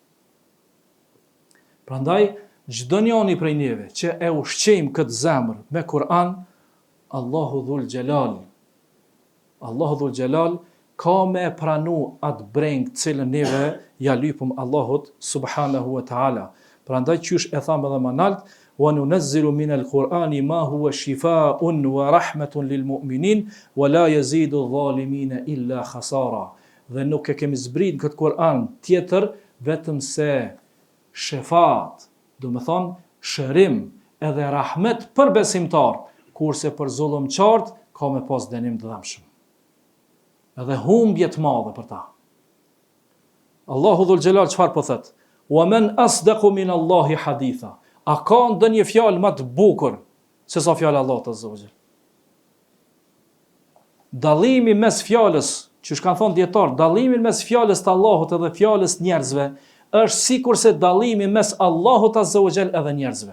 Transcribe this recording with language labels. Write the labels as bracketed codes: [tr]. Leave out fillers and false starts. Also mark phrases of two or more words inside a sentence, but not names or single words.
[sq] Prandaj, çdo njani prej neve që e ushqejmë këtë zemër me Kur'an, Allahu [ar] ذو الجلال [sq] ka me pranu atë brengë cilën neve ja lypëm Allahut [ar] سبحانه وتعالى. [sq] Prandaj qysh e thamë edhe më nalt, [ar] وننزل من القرآن ما هو شفاء ورحمة للمؤمنين ولا يزيد الظالمين إلا خسارا. [sq] Dhe nuk e kemi zbrit këtë Kur'an tjetër vetëm se shefat, do me thonë shërim edhe rahmet për besimtar, kurse për zullumqart ka me pas dënim të dëmshëm. Edhe humbje të madhe për ta. Allahu [ar] ذو الجلال [sq] çfarë po thot? [ar] ومن أصدق من الله حديثا. [sq] A ka ndonjë fjalë më të bukur se sa fjala e Allahut [ar] عز وجل? [sq] Dallimi mes fjalës, që kanë thonë dietar, dallimi mes fjalës të Allahut edhe fjalës njerëzve është sikur se dallimi mes Allahut [ar] عز وجل [sq] edhe njerëzve.